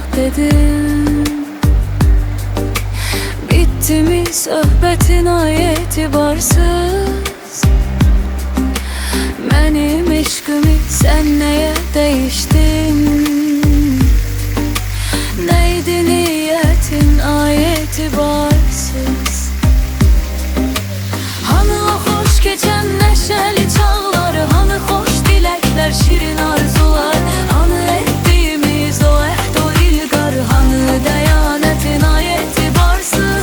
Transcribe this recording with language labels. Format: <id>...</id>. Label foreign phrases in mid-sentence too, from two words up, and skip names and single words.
<az>dedim.</az> <tr>Bitti mi söhbətin ay etibarsız?</tr> <az>Mənim eşqimi sən nəyə dəyişdin?</az> <tr>Neydi niyetin ay etibarsız? Hani o hoş geçen neşeli çağları, hani hoş dilekler, şirin arzular, hani ettiğimiz o ehd o ilgar, hani deyanetin ay etibarsız?</tr>